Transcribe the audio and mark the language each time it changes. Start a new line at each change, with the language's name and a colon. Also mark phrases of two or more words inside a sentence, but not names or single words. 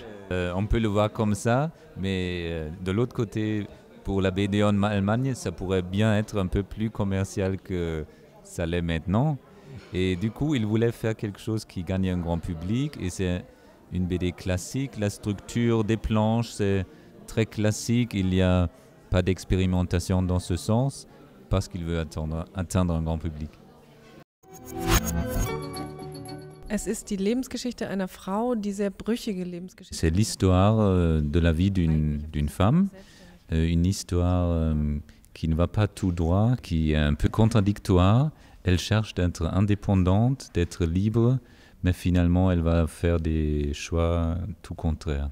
French: On peut le voir comme ça, mais de l'autre côté, pour la BD en Allemagne, ça pourrait bien être un peu plus commercial que ça l'est maintenant. Et du coup, il voulait faire quelque chose qui gagne un grand public. Et c'est une BD classique. La structure des planches, c'est très classique. Il n'y a pas d'expérimentation dans ce sens, parce qu'il veut atteindre un grand public.
German: Es ist die Lebensgeschichte einer Frau, die sehr brüchige Lebensgeschichte.
French: C'est l'histoire de la vie d'une femme, une histoire qui ne va pas tout droit, qui est un peu contradictoire. Elle cherche d'être indépendante, d'être libre, mais finalement elle va faire des choix tout contraires.